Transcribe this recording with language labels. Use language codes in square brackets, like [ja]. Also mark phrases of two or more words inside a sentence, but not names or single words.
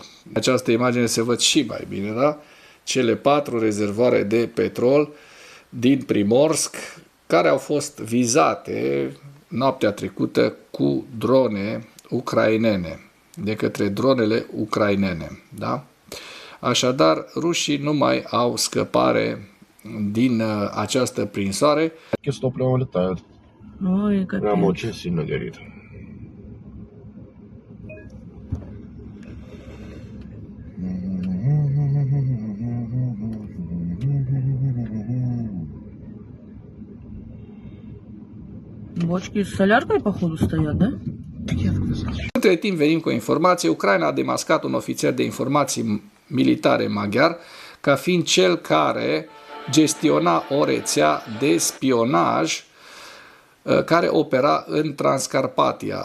[ro] În această imagine se văd și mai bine, da? Cele 4 rezervoare de petrol din Primorsk, care au fost vizate noaptea trecută cu drone ucrainene, de către dronele ucrainene. Da? Așadar, rușii nu mai au scăpare din această prinsoare. [ru] Прямо очень сильно горит. Бочки с соляркой, походу, стоят, да? [ro] Între timp venim cu o informație. Ucraina a demascat un ofițer de informații militare maghiar ca fiind cel care gestiona o rețea de spionaj care opera în Transcarpatia.